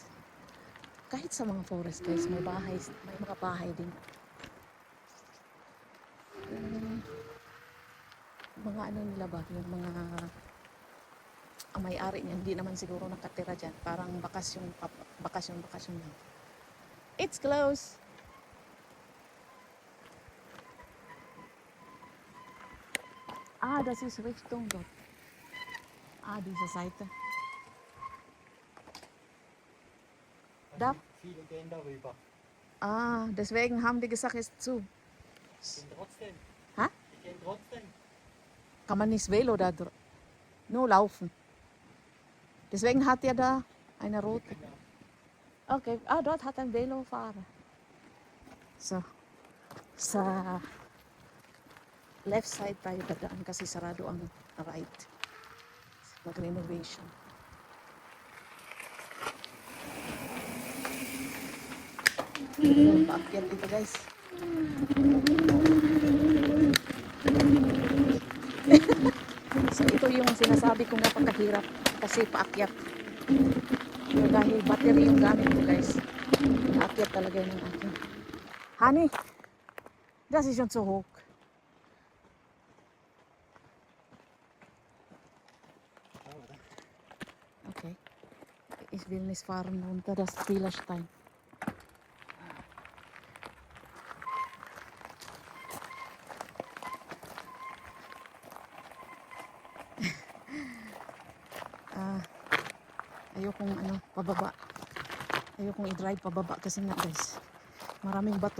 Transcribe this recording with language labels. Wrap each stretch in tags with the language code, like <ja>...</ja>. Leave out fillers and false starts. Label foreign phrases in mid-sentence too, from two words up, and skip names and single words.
<tl>Kahit sa mga forest guys, may mga bahay din. Mga ano nila ba, yung mga ang may-ari niyan, hindi naman siguro nakatira dyan. Parang bakasyon, bakasyon lang.</tl> <en>It's close.</en> <de>Ah, das ist Richtung dort. Ah, diese Seite. Da. Viele gehen darüber. Ah, deswegen haben die gesagt, es ist zu. Die gehen trotzdem. Hä? Die gehen trotzdem. Kann man nicht Velo da nur laufen. Deswegen hat er da eine rote. Okay, ah, dort hat ein Velofahrer.</de> <tl>So, sa</tl> <en>left side</en> <tl>tayo dadaan kasi sarado ang right. Mag-renovation. So, paakyat dito guys. So, ito yung sinasabi kong napakahirap kasi paakyat. Pero dahil battery yung gamit ko guys, paakyat talaga yung akin.</tl> <de>Honey, das ist schon zu hoch. Okay. Ich will nicht fahren unter das Zielerstein.</de> <tl>Ayokong pababa. Ayokong i-drive pababa kasi nga guys, maraming bato.</tl>